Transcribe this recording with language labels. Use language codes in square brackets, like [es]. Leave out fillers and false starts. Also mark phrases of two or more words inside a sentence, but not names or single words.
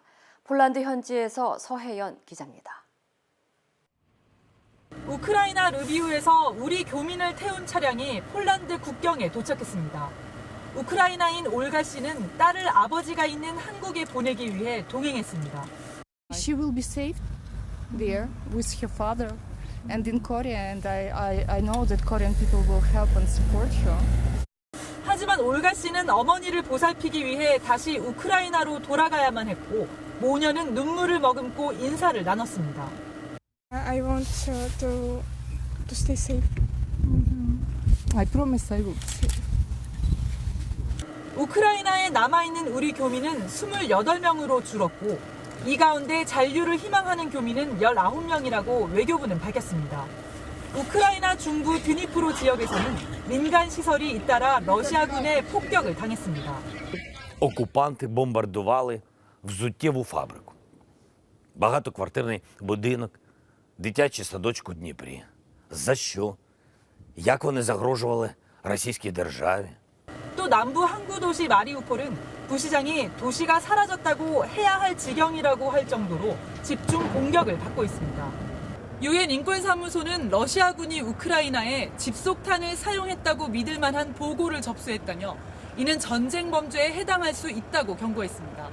[ko] 폴란드 현지에서 서혜연 기자입니다. 우크라이나 르비우에서 우리 교민을 태운 차량이 폴란드 국경에 도착했습니다. 우크라이나인 올가 씨는 딸을 아버지가 있는 한국에 보내기 위해 동행했습니다. [en] She will be saved there with her father and in Korea, and I know that Korean people will help and support her. [ko] 하지만 올가 씨는 어머니를 보살피기 위해 다시 우크라이나로 돌아가야만 했고 모녀는 눈물을 머금고 인사를 나눴습니다. [en] I want to stay safe. I promise I will stay. [ko] 우크라이나에 남아있는 우리 교민은 28명으로 줄었고 이 가운데 잔류를 희망하는 교민은 19명이라고 외교부는 밝혔습니다. 우크라이나 중부 드니프로 지역에서는 민간 시설이 잇따라 러시아군의 폭격을 당했습니다. [uk] Окупанти бомбардували взуттєву фабрику, багатоквартирний будинок, дитячий садочок у Дніпрі. За що? Як вони загрожували російській державі? [ko] 또 남부 항구 도시 마리우폴은 부시장이 도시가 사라졌다고 해야 할 지경이라고 할 정도로 집중 공격을 받고 있습니다. 유엔 인권사무소는 러시아군이 우크라이나에 집속탄을 사용했다고 믿을 만한 보고를 접수했다며 이는 전쟁 범죄에 해당할 수 있다고 경고했습니다.